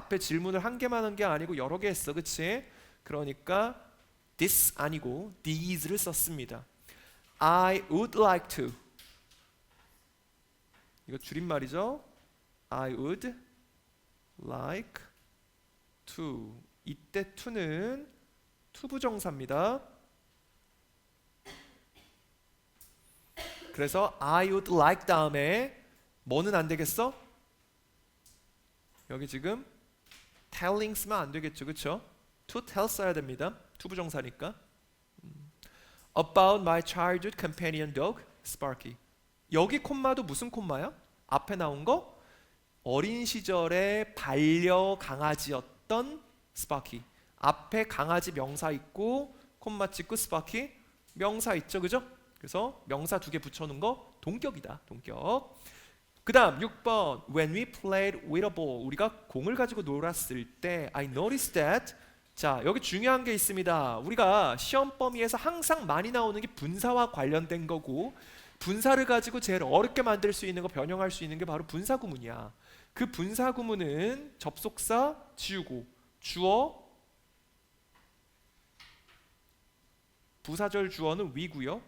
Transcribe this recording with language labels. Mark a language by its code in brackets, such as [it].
[ko] 앞에 질문을 한 개만 한 게 아니고 여러 개 했어, 그치? 그러니까 this 아니고 these를 썼습니다. [en] I would like to, [ko] 이거 줄임말이죠. [en] I would like to. [ko] 이때 to는 투부정사입니다. 그래서 [en] I would like [ko] 다음에 뭐는 안 되겠어? 여기 지금 telling 쓰면 안 되겠죠, 그렇죠? [en] to tell [ko] 써야 됩니다. 투부정사니까. [en] About my childhood companion dog, Sparky. [ko] 여기 콤마도 무슨 콤마야? 앞에 나온 거 어린 시절의 반려 강아지였던 스파키. 앞에 강아지 명사 있고 콤마 찍고 스파키 명사 있죠, 그죠? 그래서 명사 2개 붙여놓은 거 동격이다, 동격. 그 다음 [en] 6번 When we played with a ball, [ko] 우리가 공을 가지고 놀았을 때 [en] I noticed that. [ko] 자, 여기 중요한 게 있습니다. 우리가 시험 범위에서 항상 많이 나오는 게 분사와 관련된 거고, 분사를 가지고 제일 어렵게 만들 수 있는 거, 변형할 수 있는 게 바로 분사구문이야. 그 분사구문은 접속사 지우고 주어, 부사절 주어는 we고요.